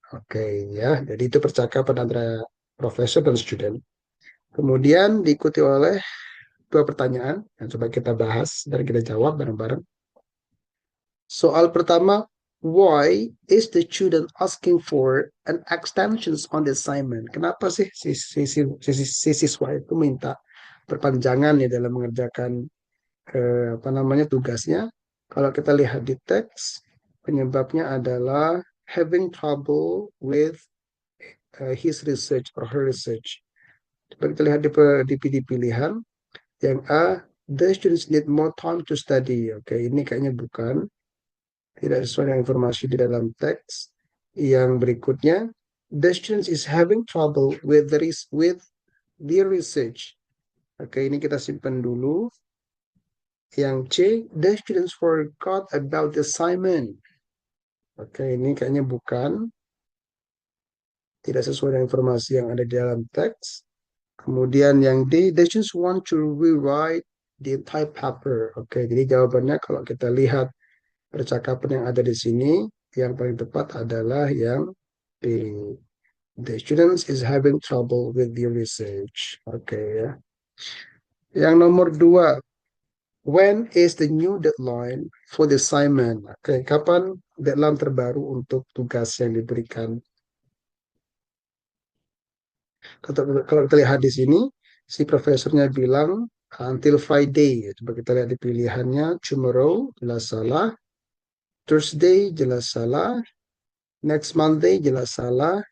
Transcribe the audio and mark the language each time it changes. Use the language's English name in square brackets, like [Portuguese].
[Indonesian] Oke, ya. Jadi itu percakapan antara profesor dan student. Kemudian diikuti oleh 2 pertanyaan yang coba kita bahas dan kita jawab bareng-bareng. Soal pertama, [English] why is the student asking for an extensions on the assignment? [Indonesian] Kenapa sih si siswa itu minta perpanjangan ya dalam mengerjakan apa namanya tugasnya? Kalau kita lihat di teks, penyebabnya adalah [English] having trouble with his research or her research. [Indonesian] Coba kita lihat di pilihan yang A, [English] the students need more time to study. [Indonesian] Oke, ini kayaknya bukan. Tidak sesuai dengan informasi di dalam teks. Yang berikutnya, [English] the students is having trouble with their research. [Indonesian] Oke, ini kita simpan dulu. Yang C, [English] the students forgot about the assignment. [Indonesian] Oke, ini kayaknya bukan. Tidak sesuai dengan informasi yang ada di dalam teks. Kemudian yang D, [English] the students want to rewrite the entire paper. [Indonesian] Oke, jadi jawabannya kalau kita lihat percakapan yang ada di sini, yang paling tepat adalah yang B. [English] The students is having trouble with the research. Oke ya. [Indonesian] Yang nomor 2, [English] when is the new deadline for the assignment? [Indonesian] Oke, kapan deadline terbaru untuk tugas yang diberikan? Kalau kita lihat di sini, si profesornya bilang until Friday. Coba kita lihat di pilihannya, tomorrow jelas salah, Thursday jelas salah, next Monday jelas salah.